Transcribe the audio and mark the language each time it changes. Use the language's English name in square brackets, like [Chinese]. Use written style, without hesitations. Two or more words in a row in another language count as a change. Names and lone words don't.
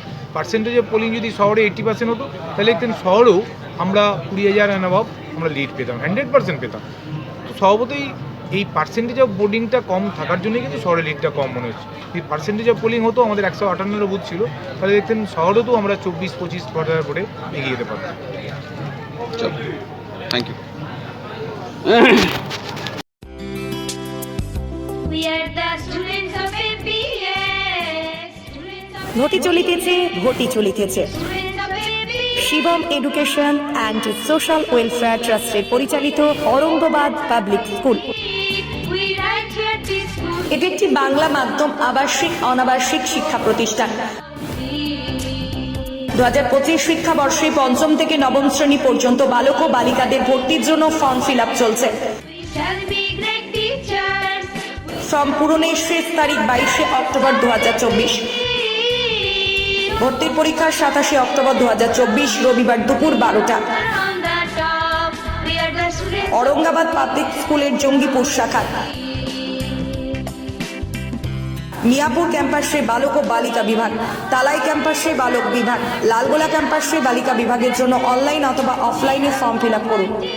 [English] percentage of polling [Bangla] যদি শহরে 80% হতো, তাহলে একদিন শহরেও আমরা 20,000 [English] and above [Bangla] আমরা লিড পেতাম, 100% পেতাম। তো স্বভাবতই এই [English] percentage of votingটা [Bangla] কম থাকার জন্যই কিন্তু শহরে লিডটা কম মনে হচ্ছে। এই [English] percentage of polling [Bangla] হতো, আমাদের 158 বুথ ছিল, তাহলে দেখতেন শহরেও তো আমরা 24-25 ভোটে এগিয়ে যেতে পারতাম। [English] thank you. We are the students of APS. Students of [Bangla] ঘটি চলিতেছে শিবম এডুকেশন অ্যান্ড সোশ্যাল ওয়েলফেয়ার ট্রাস্টের পরিচালিত অরঙ্গবাদ পাবলিক স্কুল। এটি একটি বাংলা মাধ্যম আবাসিক অনাবাসিক শিক্ষা প্রতিষ্ঠান। 2025 শিক্ষাবর্ষে পঞ্চম থেকে নবম শ্রেণী পর্যন্ত বালক ও বালিকাদের ভর্তির জন্য [English] form fill up [Bangla] চলছে। ফর্ম পূরণের শেষ তারিখ 22 অক্টোবর 2024। ভর্তির পরীক্ষা 27 অক্টোবর 2024 রবিবার দুপুর 12টা। আওরঙ্গাবাদ পাবলিক স্কুলের জঙ্গিপুর শাখা মিয়াপুর ক্যাম্পাসে বালক ও বালিকা বিভাগ, তালাই ক্যাম্পাসে বালক বিভাগ, লালগোলা ক্যাম্পাসে বালিকা বিভাগের জন্য অনলাইন অথবা অফলাইনে [English] form fill up [Bangla] করুন।